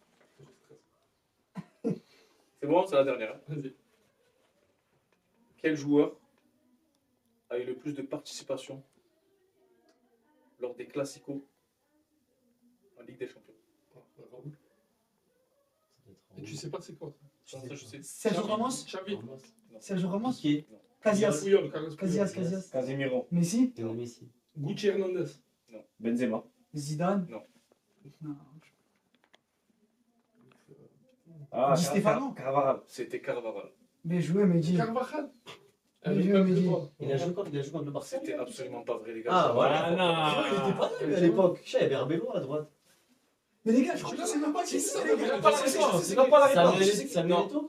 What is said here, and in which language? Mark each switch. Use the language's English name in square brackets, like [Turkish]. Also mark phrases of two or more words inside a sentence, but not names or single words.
[French] C'est bon, c'est la dernière. Hein. Vas-y. Quel joueur a eu le plus de participation lors des classicos en Ligue des Champions? Et tu sais pas c'est quoi. Ça, je sais. Sergio Ramos. Xavi. Sergio Ramos. Piqué. Casillas. Puyol, Carlos Puyol. Casillas. Casemiro. Messi. Et Messi. Gucci Hernandez. Benzema. Zidane. Non. Non. Ah, Di Stefano. Carvajal. C'était Carvajal. Bien joué, Mehdi. Carvajal. Mais Avec je un me dis- étoile. Il a joué contre le Barça. C'était absolument pas vrai, les gars. Ah, voilà. Ah, non. Il était pas là, lui, à l'époque. Je sais, il y avait Arbeloa à droite. Mais les gars, je crois que c'est même pas qui Si, c'est, si, les gars. si, si, si, C'est pas la réponse. Samuel Eto'o.